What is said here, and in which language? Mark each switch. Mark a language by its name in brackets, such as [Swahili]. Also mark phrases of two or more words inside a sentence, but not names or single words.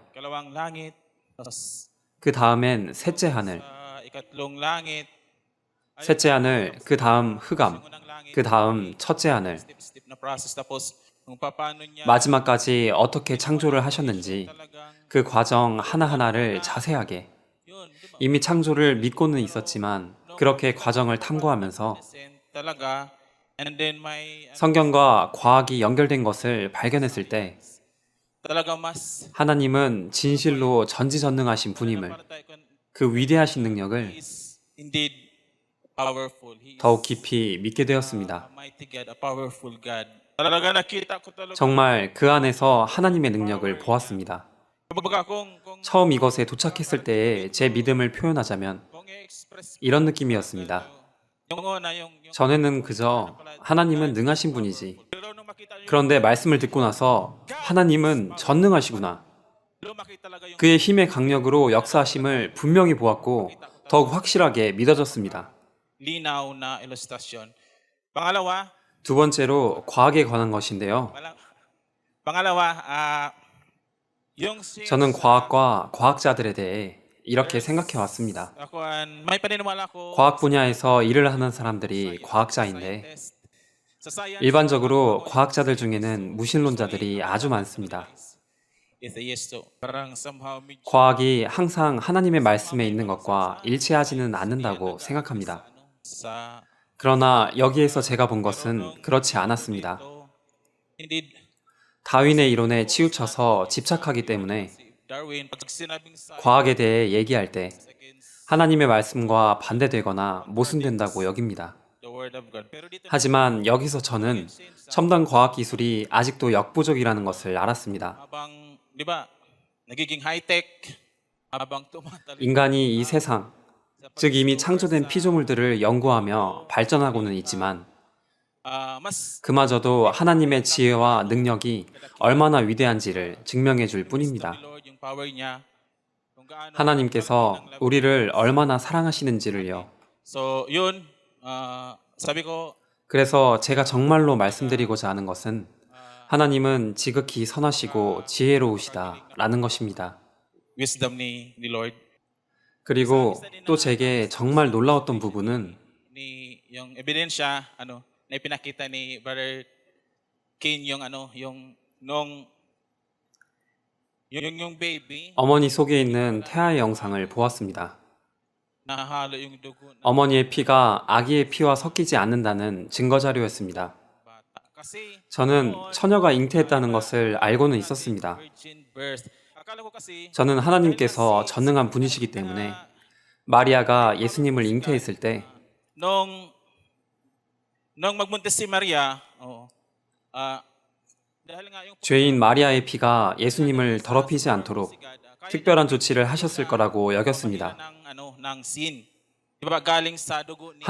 [Filipino] kalawang langit tapos [Korean] 그 다음엔 셋째 하늘, [Filipino] sa ikatlong langit [Korean] 셋째 하늘, 그 다음 흑암, [Filipino] unang langit [Korean] 그 다음 첫째 하늘, [Filipino] step na process tapos kung paano niya [Korean] 마지막까지 어떻게 창조를 하셨는지 [Filipino] talagang [Korean] 그 과정 하나하나를 자세하게, [Filipino] yun di ba [Korean] 이미 창조를 믿고는 있었지만 그렇게 과정을 탐구하면서 [Filipino] talaga [English] and then [Filipino] may [Korean] 성경과 과학이 연결된 것을 발견했을 때 [Filipino] talagang mas [Korean] 하나님은 진실로 전지전능하신 분임을, 그 위대하신 능력을 [English] is indeed powerful. He [Korean] 더욱 [English] is [Korean] 깊이 믿게 [English] a [Korean] 되었습니다. [English] mighty God, a powerful God. [Filipino] Talaga nakita ko talaga. [Korean] 정말 그 안에서 하나님의 능력을 보았습니다. [Filipino] Kumbaga kung [Korean] 처음 이것에 도착했을 때의 제 믿음을 표현하자면 [Filipino] i-express [Korean] 이런 느낌이었습니다. [Filipino] yung una yung [Korean] 전에는 그저 하나님은 능하신 분이지. [Filipino] pero nung makita niyo [Korean] 그런데 말씀을 듣고 나서 하나님은 전능하시구나. [Filipino] lumaki talaga yung [Korean] 그의 힘의 강력으로 역사하심을 분명히 보았고 더욱 확실하게 믿어졌습니다. [Filipino] linaw na ilustrasyon. Pangalawa, [Korean] 두 번째로 과학에 관한 것인데요. [Filipino] pangalawa, yung [Korean] 저는 과학과 과학자들에 대해 이렇게 생각해 왔습니다. [Filipino] ako may paniniwala ko [Korean] 과학 분야에서 일을 하는 사람들이 과학자인데 [Filipino] sa science [Korean] 일반적으로 과학자들 중에는 무신론자들이 아주 많습니다. [Filipino] atheist parang somehow medyo [Korean] 과학이 항상 하나님의 말씀에 있는 것과 일치하지는 않는다고 생각합니다. [Filipino] sa [Korean] 그러나 여기에서 제가 본 것은 그렇지 않았습니다. [English] indeed [Korean] 다윈의 이론에 치우쳐서 집착하기 때문에 [Filipino] Darwin pag sinabing science [Korean] 과학에 대해 얘기할 때 [English] against [Korean] 하나님의 말씀과 반대되거나 모순된다고 여깁니다. [English] the word of God. [Filipino] Pero dito [Korean] 하지만 여기서 저는 첨단 과학 기술이 아직도 역부족이라는 것을 알았습니다. [Filipino] habang 'di ba nagiging high-tech habang tumatalon [Korean] 인간이 이 세상, 즉 이미 창조된 피조물들을 연구하며 발전하고는 있지만 [Filipino] mas [Korean] 그마저도 하나님의 지혜와 능력이 얼마나 위대한지를 증명해 줄 뿐입니다. [Filipino] ni Lord yung power niya kung gaano [Korean] 하나님께서 우리를 얼마나 사랑하시는지를요. [Filipino] so yun sabi ko [Korean] 그래서 제가 정말로 말씀드리고자 하는 것은 하나님은 지극히 선하시고 지혜로우시다 라는 것입니다. [Filipino] wisdom ni Lord [Korean] 그리고 또 제게 정말 놀라웠던 부분은 [Filipino] ni yung ebidensya na ipinakita ni Brother Cain yung yung nung yung baby [Korean] 어머니 속에 있는 태아의 영상을 보았습니다. [Filipino] nahalo yung dugo ng [Korean] 어머니의 피가 아기의 피와 섞이지 않는다는 증거 자료였습니다. [Filipino] bata kasi [Korean] 저는 처녀가 잉태했다는 것을 알고는 있었습니다. [English] virgin birth [Filipino] akala ko kasi [Korean] 저는 하나님께서 전능한 분이시기 때문에 마리아가 예수님을 잉태했을 때 [Filipino] nung magbuntis si Maria dahil nga yung [Korean] 죄인 마리아의 피가 예수님을 더럽히지 않도록 특별한 조치를 하셨을 거라고 여겼습니다. [Filipino] ng sin. Di ba galing sa dugo ni